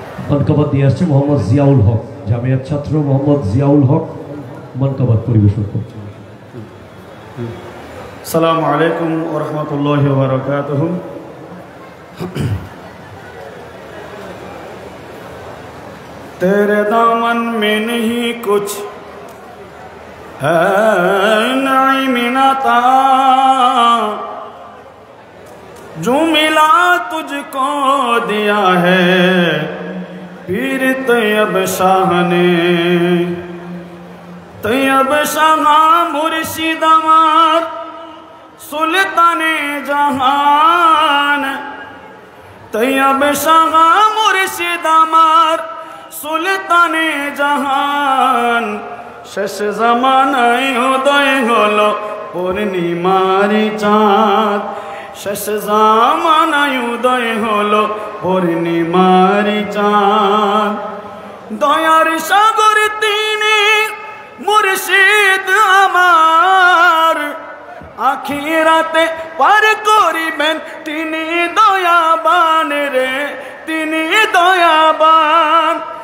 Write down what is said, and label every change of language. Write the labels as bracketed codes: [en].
[bn] মানকাবাত নিয়ে আসছে মোহাম্মদ জিয়াউল হক, জামিয়ার ছাত্র মোহাম্মদ জিয়াউল হক মানকাবাত পরিবেশন করছে। [ar] আসসালামু আলাইকুম ওয়া রাহমাতুল্লাহি ওয়া বারাকাতুহু। [hi] तेरे दामन में नहीं कुछ है नाइम नाता, जो मिला तुझको दिया है पीर तैयब शाह ने। तैयब शाह मुर्शिद अमर सुल्ताने जहान, तैयब शाह मुर्शिद अमर सुल्ताने जहान। [bn] শেষ জামানায় উদয় হলো পূর্ণিমারি চাঁদ, শেষ জামানায় উদয় হলো পূর্ণিমারি চাঁদ। দয়ার সাগর তিনি মুর্শিদ আমার, আখিরাতে পার করিবেন তিনি দয়াবান রে, তিনি দয়াবান।